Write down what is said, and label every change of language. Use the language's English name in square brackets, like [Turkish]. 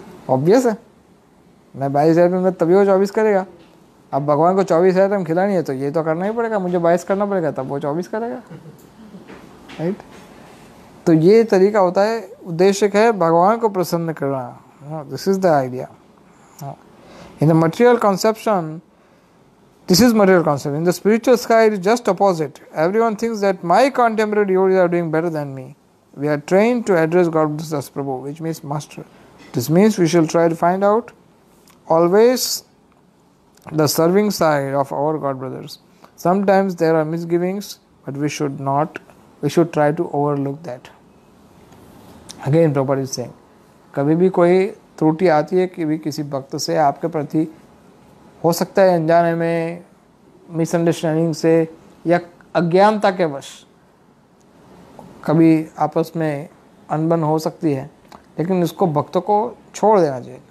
[Hindi] Obvious है, मैं 22 item दूंगा तभी वो 24 करेगा। अब भगवान को 24 आइटम खिलानी है तो ये तो करना ही पड़ेगा, मुझे 22 करना पड़ेगा, तब वो 24 करेगा। राइट? तो ये तरीका होता है। उद्देश्य है भगवान को प्रसन्न करना। [English] This is the idea. In the material conception, this is material concept. In the spiritual sky, it is just opposite. Everyone thinks that my contemporary devotees are doing better than me. We are trained to address God as Prabhu, which means master. This means we shall try to find out always the serving side of our God brothers. Sometimes there are misgivings, but we should try to overlook that. Again, Prabhupada is saying, [Hindi] कभी भी कोई त्रुटि आती है कि भी किसी भक्त से आपके प्रति, हो सकता है अनजाने में, मिसअंडरस्टैंडिंग से या अज्ञानता के वश कभी आपस में अनबन हो सकती है, लेकिन इसको भक्तों को छोड़ देना चाहिए।